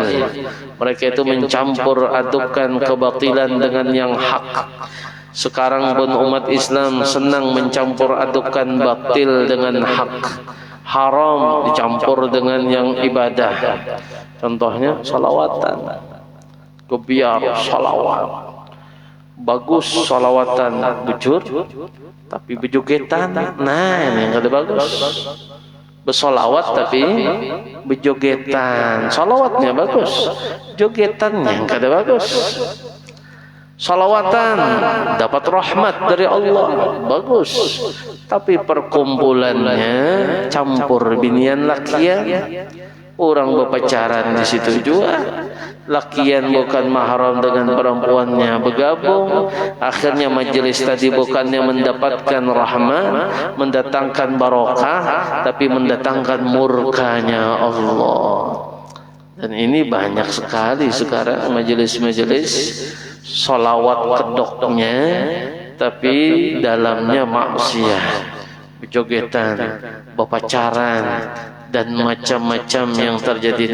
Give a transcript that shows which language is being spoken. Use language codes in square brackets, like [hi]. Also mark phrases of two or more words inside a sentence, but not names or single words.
[id] Mereka itu mencampur adukkan kebatilan dengan yang hak. Sekarang pun umat Islam senang mencampur adukkan batil dengan hak. Haram dicampur dengan yang ibadah. Contohnya salawatan. Kebiar salawat. Bagus salawatan, bujur, tapi bejogetan. Nah, ini yang kada bagus. Bersolawat tapi berjogetan. Solawatnya bagus, jogetannya yang kada bagus. salawatan, dapat rahmat dari Allah, bagus. Tapi perkumpulannya campur [bjn] binian lakian, [id] orang berpacaran di situ juga. Lakian bukan mahram dengan perempuannya bergabung. Akhirnya majelis tadi bukannya mendapatkan rahmat, mendatangkan barokah, tapi mendatangkan murkanya Allah. Dan ini banyak sekali sekarang majelis-majelis solawat kedoknya, tapi dalamnya maksiat, berjogetan, berpacaran, dan macam-macam yang terjadi.